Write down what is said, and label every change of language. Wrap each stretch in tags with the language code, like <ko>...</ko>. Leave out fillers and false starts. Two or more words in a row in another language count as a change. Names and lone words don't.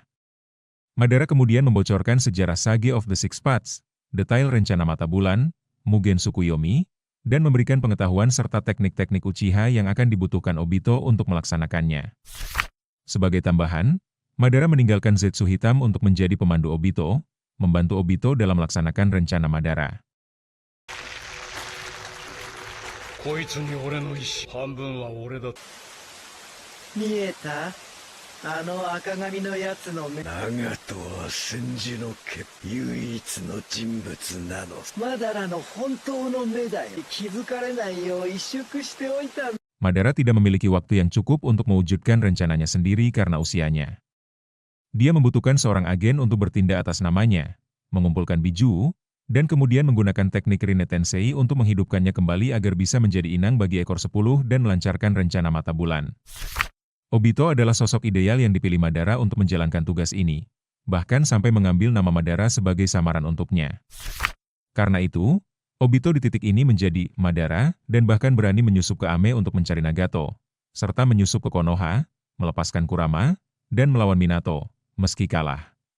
<id>Madara kemudian membocorkan sejarah Sage of the Six Paths, detail rencana mata bulan, Mugen Tsukuyomi, dan memberikan pengetahuan serta teknik-teknik Uchiha yang akan dibutuhkan Obito untuk melaksanakannya. Sebagai tambahan, Madara meninggalkan Zetsu hitam untuk menjadi pemandu Obito, membantu Obito dalam melaksanakan rencana Madara.</id> <ja>こいつに俺の意志、半分は俺だ。見えた？あの赤髪のやつの目。長門は千住の家唯一の人物なの。マダラの本当の目だよ。気づかれないよう萎縮しておいた。</ja> <id>Madara tidak memiliki waktu yang cukup untuk mewujudkan rencananya sendiri karena usianya. Dia membutuhkan seorang agen untuk bertindak atas namanya, mengumpulkan biju, dan kemudian menggunakan teknik Rinne Tensei untuk menghidupkannya kembali agar bisa menjadi inang bagi ekor 10 dan melancarkan rencana mata bulan. Obito adalah sosok ideal yang dipilih Madara untuk menjalankan tugas ini, bahkan sampai mengambil nama Madara sebagai samaran untuknya. Karena itu, Obito di titik ini menjadi Madara dan bahkan berani menyusup ke Ame untuk mencari Nagato, serta menyusup ke Konoha, melepaskan Kurama, dan melawan Minato, meski kalah.</id>